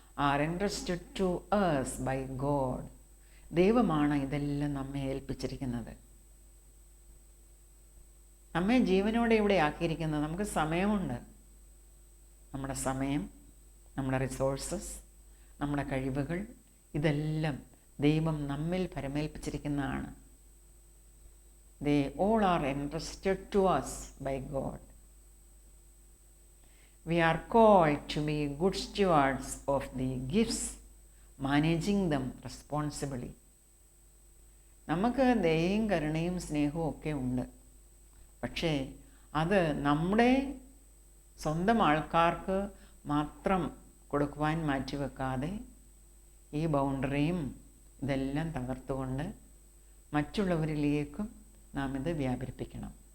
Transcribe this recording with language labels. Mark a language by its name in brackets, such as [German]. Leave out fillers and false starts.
[English] Are entrusted to us by God. [Malayalam] ദൈവമാണ് ഇതെല്ലാം നമ്മെ ഏൽപ്പിച്ചിരിക്കുന്നത്. നമ്മെ ജീവനോടെ ഇവിടെ ആക്കിയിരിക്കുന്നത്. നമുക്ക് സമയമുണ്ട്. നമ്മുടെ സമയം, നമ്മുടെ റിസോഴ്സസ്, നമ്മുടെ കഴിവുകൾ, ഇതെല്ലാം ദൈവം നമ്മിൽ പരമേൽപ്പിച്ചിരിക്കുന്നതാണ്. [English] They all are entrusted to us by God. We are called to be good stewards of the gifts, managing them responsibly. [Malayalam] നമുക്ക് ദയയും കരുണയും സ്നേഹവും ഒക്കെ ഉണ്ട്. പക്ഷേ അത് നമ്മുടെ സ്വന്തം ആൾക്കാർക്ക് മാത്രം കൊടുക്കുവാൻ മാറ്റിവെക്കാതെ ഈ ബൗണ്ടറിയും ഇതെല്ലാം തകർത്തുകൊണ്ട് മറ്റുള്ളവരിലേക്കും നാം ഇത് വ്യാപരിപ്പിക്കണം.